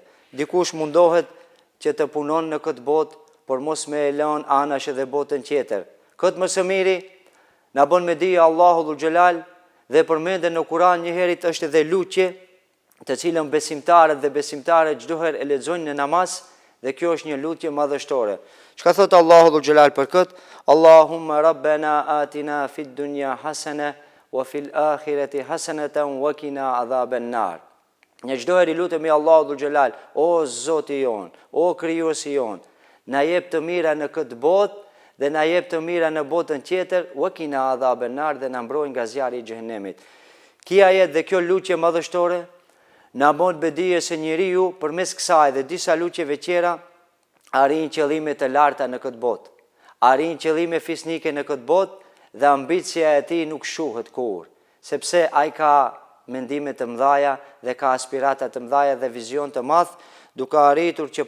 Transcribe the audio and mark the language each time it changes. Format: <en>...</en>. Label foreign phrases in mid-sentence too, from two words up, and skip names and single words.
<sq>Dikush mundohet që të punon në këtë botë, por mos me e lënë anash edhe botën tjetër. Këtë më së miri na bën me dije Allahu Dhul Gjelal dhe përmendet në Kur'an një herë është edhe lutje, të cilën besimtarët dhe besimtarët çdo herë e lexojnë në namaz, dhe kjo është një lutje madhështore. Çka thot Allahu Dhul Gjelal për këtë?</sq> <ar>اللهم ربنا آتنا في الدنيا حسنة وفي الآخرة حسنة وقنا عذاب النار.</ar> <sq>Në çdo herë lutemi Allahu Dhul Gjelal, o Zoti jon, o krijuesi jon, na jep të mira në këtë botë dhe na jep të mira në botën tjetër,</sq> <ar>وقنا عذاب النار,</ar> <sq>dhe na mbroj nga zjarri I xhehenemit. Kia ajet dhe kjo lutje madhështore na bën bedije se njeriu përmes kësaj dhe disa lutjeve tjera arrin qëllimet e larta në këtë botë, arrin qëllime fisnike në këtë botë dhe ambicia e tij nuk shuhet kur, sepse ai ka mendime të mëdha dhe ka aspirata të mëdha dhe vizion të madh, duke arritur që</sq>